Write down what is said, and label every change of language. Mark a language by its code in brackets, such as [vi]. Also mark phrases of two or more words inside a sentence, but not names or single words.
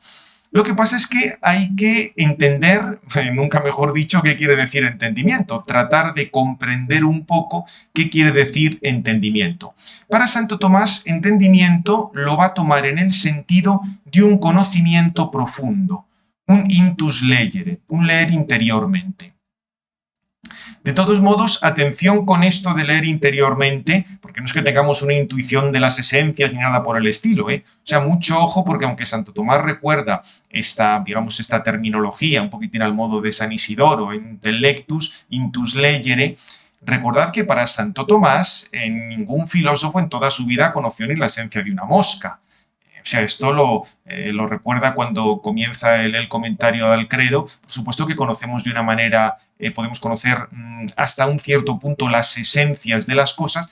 [es] Lo que pasa es que hay que entender, nunca mejor dicho, qué quiere decir entendimiento, tratar de comprender un poco qué quiere decir entendimiento. Para Santo Tomás, entendimiento lo va a tomar en el sentido de un conocimiento profundo, un [la] intus legere, [es] un leer interiormente. De todos modos, atención con esto de leer interiormente, porque no es que tengamos una intuición de las esencias ni nada por el estilo, ¿eh? O sea, mucho ojo, porque aunque Santo Tomás recuerda esta, digamos, esta terminología, un poquitín al modo de San Isidoro, [la] intellectus, intus legere, [es] recordad que para Santo Tomás, ningún filósofo en toda su vida conoció ni la esencia de una mosca. O sea, esto lo recuerda cuando comienza el comentario al credo. Por supuesto que conocemos de una manera, podemos conocer hasta un cierto punto las esencias de las cosas.